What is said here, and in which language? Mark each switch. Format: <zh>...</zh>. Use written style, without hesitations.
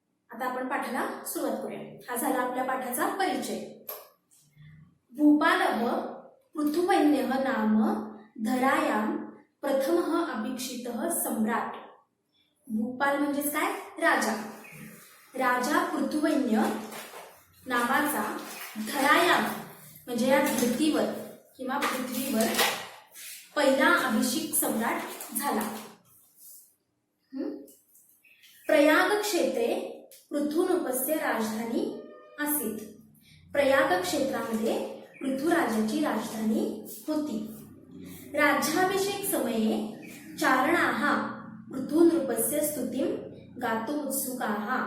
<mr>आता आपण पाठाला सुरुवात करूया. हा झाला आपल्या पाठाचा परिचय.</mr> <sa>भूपालः पृथुवैन्यः नाम धरायां प्रथमः अभिषिक्तः सम्राट.</sa> <mr>भूपाल म्हणजेच काय, राजा पृथुवैन्य नावाचा धरायां म्हणजे या धरतीवर किंवा पृथ्वीवर पहिला अभिषिक्त सम्राट झाला.</mr> <sa>प्रयाग क्षेत्रे पृथुनोपस्य राजधानी आसीत.</sa> <mr>प्रयाग क्षेत्रामध्ये पृथुराजाची राजधानी होती.</mr> <sa>राज्याभिषेक समये चारणाः पृथुनृपस्य स्तुतिं गातुम् उत्सुकाः.</sa>